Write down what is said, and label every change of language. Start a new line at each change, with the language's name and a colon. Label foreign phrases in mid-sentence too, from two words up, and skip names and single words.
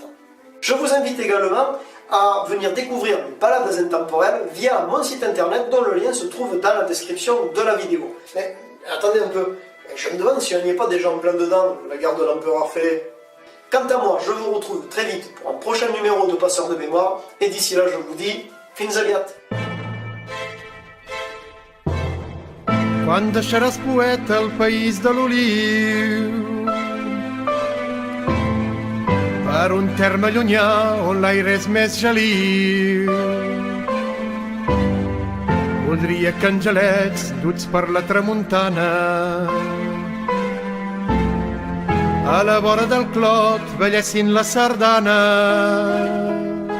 French: Je vous invite également à venir découvrir mes balades intemporelles via mon site internet dont le lien se trouve dans la description de la vidéo. Mais attendez un peu, je me demande si on n'y est pas déjà en plein dedans, la guerre de l'empereur fêlé. Quant à moi, je vous retrouve très vite pour un prochain numéro de Passeur de mémoire, et d'ici là, je vous dis,
Catalan: fins aviat. Quan deixaràs poeta el país de l'oliu per un terme llunyà on l'aire és més geliu. Voldria que angelets duts per la tramuntana a la vora del clot ballessin la sardana.